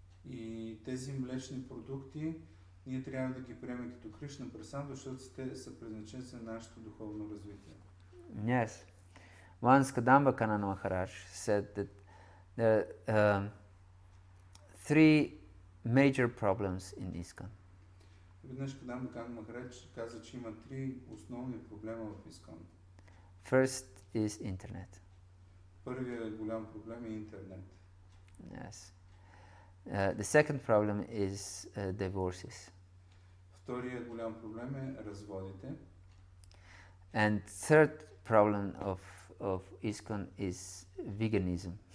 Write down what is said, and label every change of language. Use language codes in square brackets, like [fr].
[bg] И тези млечни продукти ние трябва да ги приемем като Кришна прасадам, защото те са предназначени за нашето духовно развитие. [en] Yes. Once Kadamba Kanana Maharaj said that there are three major problems in ISKCON. [bg] Веднъж Кадамба Канана Махарадж каза, че има три основни проблема в ISKCON. [en] First is internet. [bg] Първият голям проблем е интернет. [en] Yes. The second problem is divorces. [bg] Вторият голям проблем е разводите. [en] And third problem of ISKCON is veganism.